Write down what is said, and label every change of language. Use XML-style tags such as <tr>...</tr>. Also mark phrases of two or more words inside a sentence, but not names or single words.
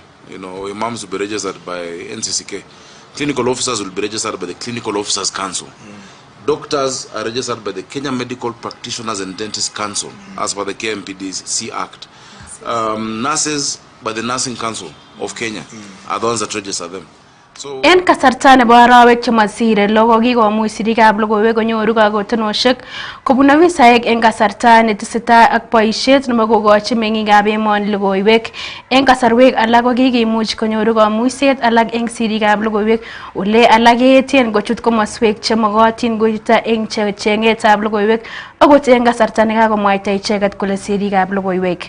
<en>You know, imams will be registered by NCCK. Clinical officers will be registered by the Clinical Officers Council. Doctors are registered by the Kenya Medical Practitioners and Dentists Council, as per the KMPDC Act. Nurses by the Nursing Council of Kenya are the ones that register them.</en> <kln>En kasarta nebo arawek chemasire lo kokikomuch sirikab logoiwek konyoru kakotonoshek kobun ofisaek en kasarta netesetai ak boisiet nebo kokochi meng'ikab emoni logoiwek. En kasarwek alak kokikimuch konyoru kamuiset alak en sirikab logoiwek ole alak keetien kochut komoswek chemokotin kochuto en cheng'etab logoiwek akot en kasarta nekakomwaita icheket kole sirikab logoiwek.</kln>